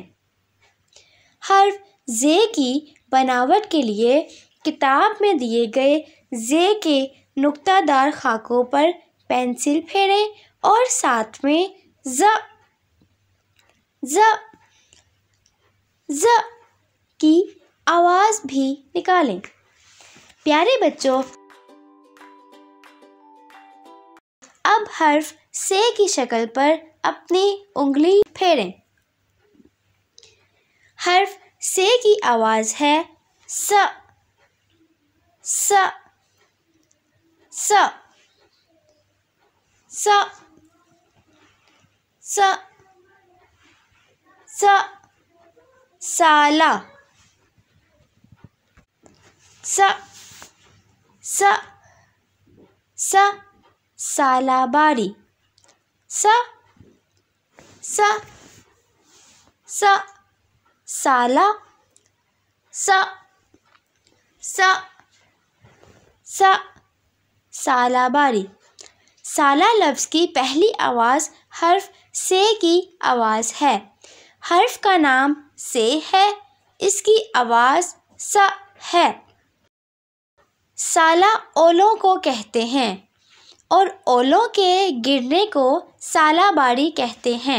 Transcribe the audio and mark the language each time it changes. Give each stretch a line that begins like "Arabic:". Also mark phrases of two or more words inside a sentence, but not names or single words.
Urdu: حرف ز کی بناوٹ کے لیے کتاب میں دیے گئے ز کے نقطہ دار خاکوں پر پینسل پھیریں اور ساتھ میں ز ز ز کی آواز بھی نکالیں۔ پیارے بچوں، اب حرف س کی شکل پر اپنی انگلی پھیریں۔ حرف س کی آواز ہے س س س س س س سالہ س س س سالہ باری س س س سالہ س س س سالہ باری۔ سالہ لفظ کی پہلی آواز حرف س کی آواز ہے۔ حرف کا نام س ہے، اس کی آواز س ہے۔ سالہ اولوں کو کہتے ہیں اور اولوں کے گرنے کو سالہ باری کہتے ہیں۔